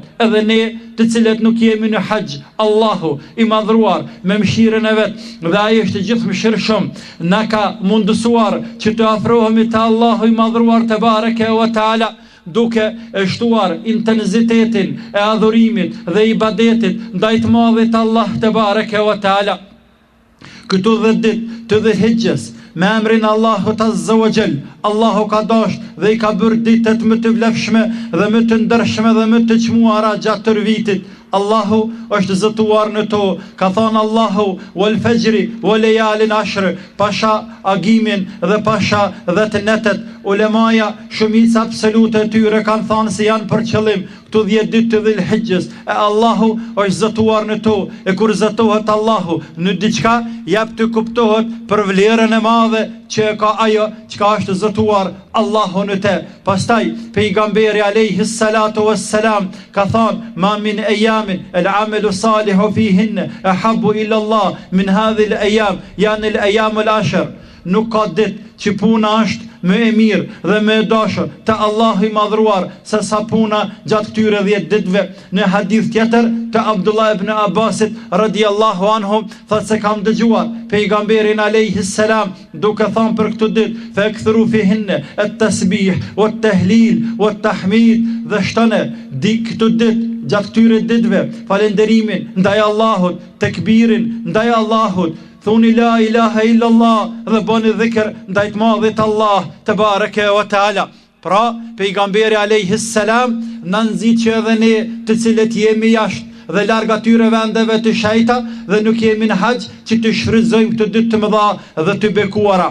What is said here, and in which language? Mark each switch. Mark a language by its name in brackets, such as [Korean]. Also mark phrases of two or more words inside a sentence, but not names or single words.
[Albanian] Edhe ne të cilët nuk jemi në haxh, Allahu i madhruar me mëshirën e vet dhe ai është gjithë mëshirshëm, na ka mundësuar që të afrohemi te Allahu i madhruar [Arabic] تبارك وتعالى, [Albanian] duke e shtuar intensitetin e adhurimit dhe ibadetit ndaj të madhit Allah [Arabic] تبارك وتعالى. [Albanian] Këtu 10 ditë të Dhul-Hijjes me emrin Allahut [Arabic] عز وجل, [Albanian] Allahu ka dashur dhe i ka bërë ditët më të vlefshme dhe më të ndershme dhe më të çmuara gjatë tërë vitit. Allahu është zëtuar në to, ka thënë Allahu [Arabic] والفجر وليال عشر, [Albanian] pasha agimin dhe pasha dhe të netet. Ulemaja shumica absolute e tyre kanë thënë se janë për qëllim këto 10 ditë të Dhul-Hijjes, e Allahu është zëtuar në to, e kur zëtohet Allahu në diçka, jep të kuptohet për vlerën e madhe që ka ajo çka është zëtuar Allahu në te. Pastaj pejgamberi [Arabic] عليه الصلاة والسلام [Albanian] ka thënë [Arabic] ما من أيام العمل الصالح فيهن أحب إلى الله من هذه الأيام يعني الأيام العشر. [Albanian] Nuk ka ditë që puna është më e mirë dhe më e dashur te Allahu i madhruar se sa puna gjatë këtyre 10 ditëve. Në hadith tjetër të Abdullah ibn Abbasit [Arabic] رضي الله عنه [Albanian] thotë se kam dëgjuar pejgamberin [Arabic] عليه السلام [Albanian] duke thënë për këtë ditë [Arabic] فأكثروا فيهن التسبيح والتهليل والتحميد, [Albanian] dhe shtone di këtë ditë gjatë këtyre ditëve falenderimin ndaj Allahut, tekbirin ndaj Allahut, thuni [Arabic] لا إله إلا الله [Albanian] dhe bëni dhikr ndaj të madhit Allah [Arabic] تبارك وتعالى. [Albanian] Pra pejgamberi [Arabic] عليه السلام [Albanian] na nxit që edhe ne të cilët jemi jashtë dhe larg atyre vendeve të shejta dhe nuk jemi në haxh, që të shfrytëzojmë këtë ditë të mëdha dhe të bekuara.